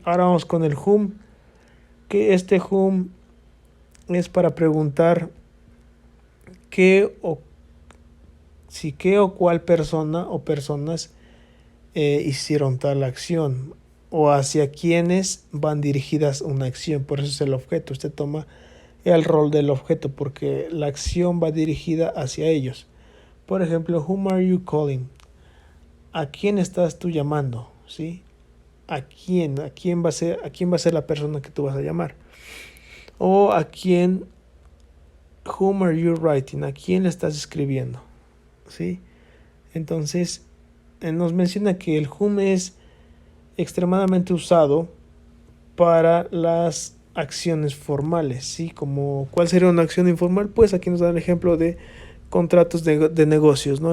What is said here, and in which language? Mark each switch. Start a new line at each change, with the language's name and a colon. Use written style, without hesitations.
Spanish: Ahora vamos con el whom, que este whom es para preguntar qué o cuál persona o personas hicieron tal acción o hacia quiénes van dirigidas una acción. Por eso es el objeto. Usted toma el rol del objeto porque la acción va dirigida hacia ellos. Por ejemplo,
English: whom are you calling?
Spanish: ¿A quién estás tú llamando? ¿Sí? ¿A quién? ¿A quién va a ser la persona que tú vas a llamar? O a quién,
English: whom are you writing?
Spanish: ¿A quién le estás escribiendo? ¿Sí? Entonces, nos menciona que el whom es extremadamente usado para las acciones formales, ¿sí? Como, ¿cuál sería una acción informal? Pues aquí nos da el ejemplo de contratos de negocios, ¿no?